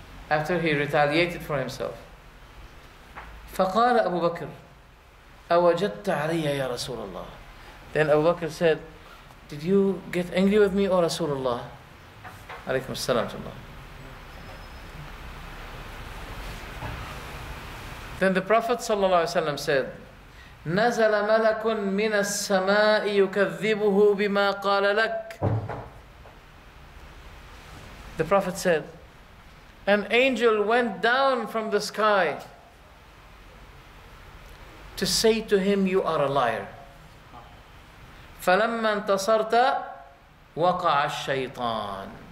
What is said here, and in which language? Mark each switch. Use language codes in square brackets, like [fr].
[en] After he retaliated for himself. [ar] فقال أبو بكر أوجدت علي يا رسول الله. [en] Then Abu Bakr said, did you get angry with me, O Rasulullah? Alaykum as-salam to Allah. Then the Prophet ﷺ said, [ar] نزل ملك من السماء يكذبه بما قال لك. [en] The Prophet said, an angel went down from the sky to say to him, you are a liar. [ar] فَلَمَّا انْتَصَرْتَ وَقَعَ الشَّيْطَانِ.